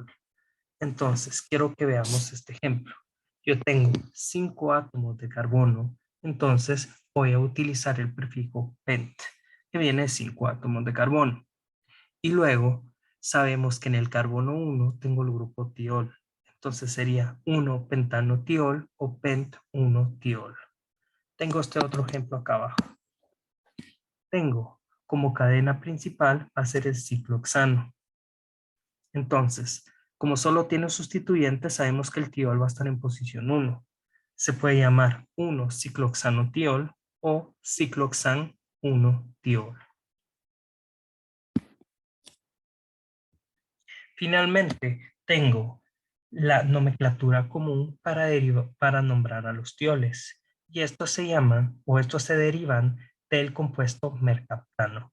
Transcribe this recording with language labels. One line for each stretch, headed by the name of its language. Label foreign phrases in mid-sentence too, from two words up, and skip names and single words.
Spanish: Entonces, quiero que veamos este ejemplo. Yo tengo 5 átomos de carbono, entonces voy a utilizar el prefijo pent, que viene de 5 átomos de carbono. Y luego sabemos que en el carbono 1 tengo el grupo tiol. Entonces sería 1-pentano-tiol o pent-1-tiol. Tengo este otro ejemplo acá abajo. Tengo como cadena principal va a ser el ciclohexano. Entonces, como solo tiene un sustituyente, sabemos que el tiol va a estar en posición 1. Se puede llamar 1-ciclohexano-tiol o ciclohexan-1-tiol. Finalmente, tengo la nomenclatura común para nombrar a los tioles. Y estos se llaman, o estos se derivan del compuesto mercaptano.